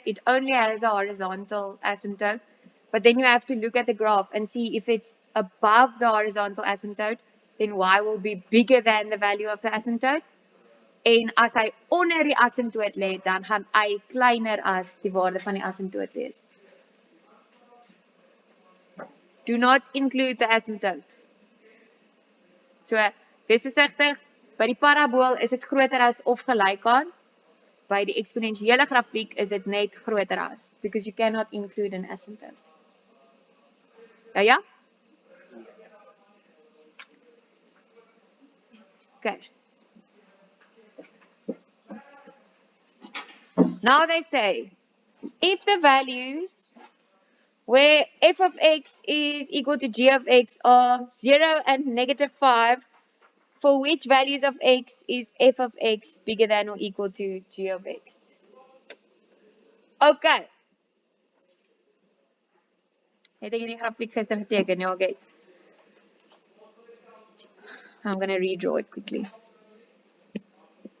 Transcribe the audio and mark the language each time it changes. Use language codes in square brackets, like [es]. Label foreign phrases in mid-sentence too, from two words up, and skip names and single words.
[en] It only has a horizontal asymptote. But then you have to look at the graph and see if it's above the horizontal asymptote, then y will be bigger than the value of the asymptote. [af] En as hy onder die asymptoot lê, dan gaan y kleiner as die waarde van die asymptoot wees. [en] Do not include the asymptote. [af] So, wees versigtig. By die parabool is dit groter as of gelyk aan. By die eksponensiële grafiek is dit net groter as, [en] because you cannot include an asymptote. [af] Ja? Okay. [en] Now they say, if the values where f of x is equal to g of x are 0 and -5, for which values of x is f of x bigger than or equal to g of x? Okay. [af] Het ek hierdie grafiek gister geteken? Ja, okay. [en] I'm going to redraw it quickly.